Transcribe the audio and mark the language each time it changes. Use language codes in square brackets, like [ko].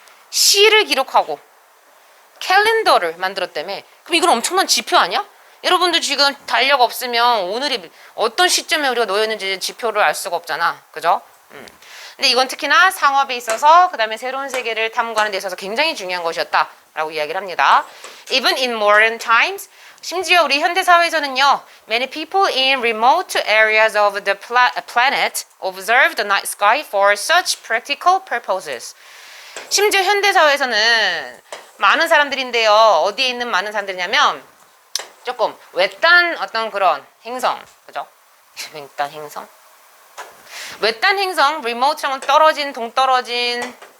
[ko] 시를 기록하고 캘린더를 만들었다며. 그럼 이건 엄청난 지표 아니야? 여러분들 지금 달력 없으면 오늘이 어떤 시점에 우리가 놓였는지 지표를 알 수가 없잖아. 그죠? 근데 이건 특히나 상업에 있어서 그 다음에 새로운 세계를 탐구하는 데 있어서 굉장히 중요한 것이었다라고 이야기를 합니다. [en] Even in modern times, [ko] 심지어 우리 현대사회에서는요, [en] many people in remote areas of the planet observe the night sky for such practical purposes. [ko] 심지어 현대사회에서는 많은 사람들인데요, 어디에 있는 많은 사람들이냐면 조금 외딴 어떤 그런 행성, 그죠? 외딴 행성? 외딴 행성, remote라는 떨어진, 동떨어진.